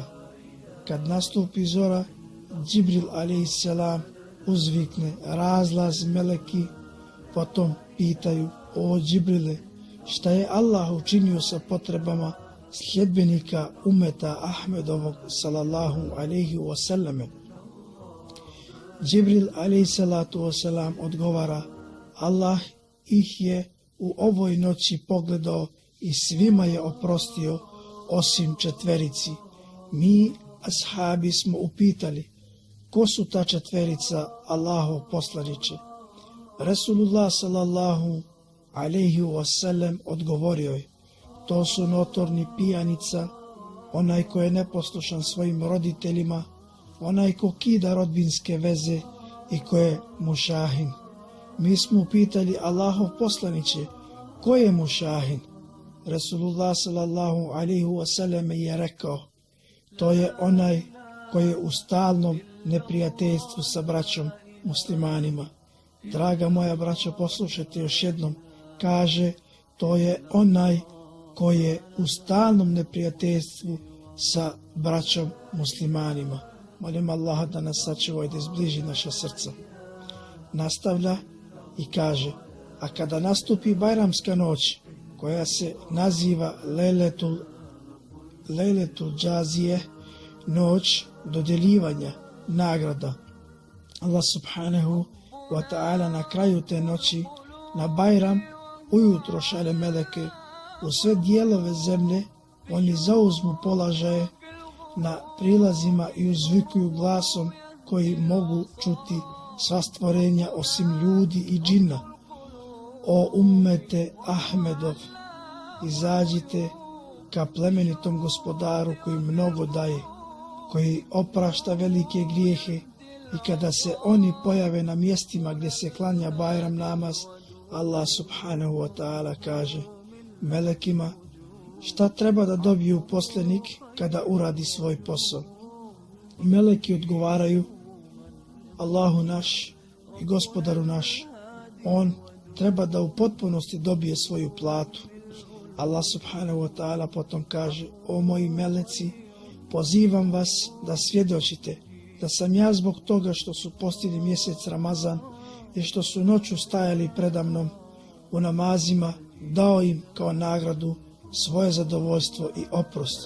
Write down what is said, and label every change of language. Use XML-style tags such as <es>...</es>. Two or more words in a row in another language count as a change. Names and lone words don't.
<bs>Kad nastupi zora, Džibril a.s. uzvikne razlaz meleki, potom pitaju: o Džibrile, šta je Allah učinio sa potrebama sljedbenika umeta Ahmedovog</bs> <ar>صلى الله عليه وسلم?</ar> <bs>Džibril a.s. odgovara: Allah ih je u ovoj noći pogledao i svima je oprostio osim 4. Mi, ashabi, smo upitali: ko su ta 4 Allahov poslaniče? Resulullah</bs> <ar>صلى الله عليه وسلم</ar> <bs>odgovorio je: to su notorni pijanica, onaj ko je neposlušan svojim roditeljima, onaj ko kida rodbinske veze i ko je mušahin. Mi smo upitali: Allahov poslaniče, ko je mušahin? Resulullah</bs> <ar>صلى الله عليه وسلم</ar> <bs>je rekao: to je onaj koji je u stalnom neprijateljstvu sa braćom muslimanima. Draga moja braćo, poslušajte još jednom. Kaže: to je onaj koji je u stalnom neprijateljstvu sa braćom muslimanima. Molim Allaha da nas sačuva i da izbliži naša srca. Nastavlja i kaže: a kada nastupi Bajramska noć, koja se naziva Lejletul Džazije, noć dodjeljivanja nagrada, Allah</bs> <ar>سبحانه وتعالى</ar> <bs>na kraju te noći, na Bajram, ujutro šalje meleke u sve dijelove zemlje. Oni zauzmu položaje na prilazima i uzvikuju glasom koji mogu čuti sva stvorenja osim ljudi i džina: o ummete Ahmedov, izađite ka plemenitom gospodaru koji mnogo daje, koji oprašta velike grijehe. I kada se oni pojave na mjestima gdje se klanja Bajram namaz, Allah</bs> <ar>سبحانه وتعالى</ar> <bs>kaže melekima: šta treba da dobiju poslanik kada uradi svoj posao? Meleki odgovaraju: Allahu naš i gospodaru naš, on treba da u potpunosti dobije svoju platu. Allah</bs> <ar>سبحانه وتعالى</ar> <bs>potom kaže: o moji meleci, pozivam vas da svjedočite da sam ja zbog toga što su postigli mjesec Ramazan i što su noću stajali predamnom u namazima, dao im kao nagradu svoje zadovoljstvo i oprost.</bs>